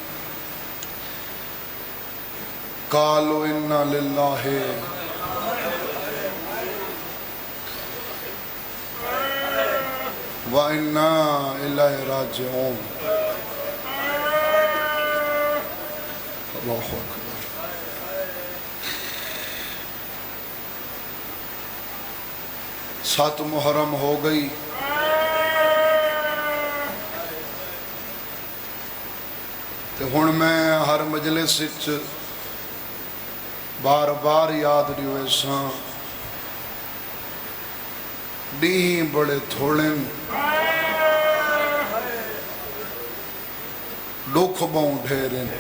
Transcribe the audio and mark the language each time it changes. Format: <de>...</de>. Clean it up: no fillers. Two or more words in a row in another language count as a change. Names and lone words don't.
<ar>قالوا إنا لله وإنا إليه راجعون. الله أكبر.</ar> <skr>ست محرم ہو گئی. تو ہݨ میں ہر مجلس وچ بار بار یاد دیوے ساں، ݙینہہ بڑے تھوڑے دکھ بہوں ڈھیر.</skr>